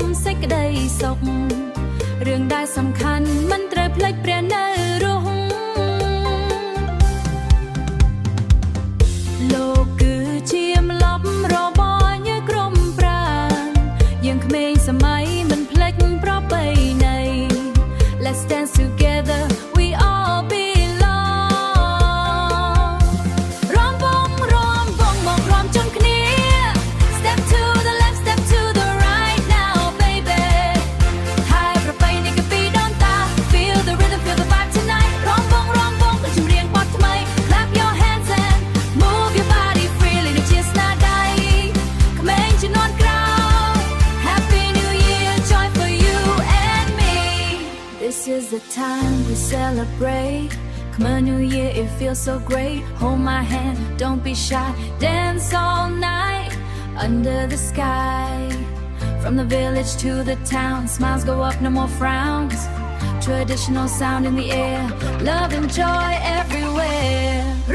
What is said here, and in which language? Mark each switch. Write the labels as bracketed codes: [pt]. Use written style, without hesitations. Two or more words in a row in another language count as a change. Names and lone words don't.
[km] សេចក្តីសុខរឿងដែលសំខាន់មិនត្រូវភ្លេចព្រះនៅរស់លោកគឺជាម្លប់របស់ញើសក្រុមប្រាណយើងក្មេងសម័យមិនភ្លេចប្រពៃណី [en] Let's dance together we all belong [km] រំវងមករំជុំគ្នា [en] Step to the left step to the right now baby [km] ហើយប្រពៃណីកាពីដូនតា [en] Feel the rhythm feel the vibe tonight [km] រំវងដូចចម្រៀងបទថ្មី [en] Clap your hands and move your body freely [km] ដូចជាស្នាដៃក្មេងជំនាន់ក្រោយ [en] Happy New Year joy for you and me This is the time we celebrate Come on New Year it feels so great Hold my hand don't be shy Dance all night under the sky From the village to the town Smiles go up no more frowns Traditional sound in the air Love and joy everywhere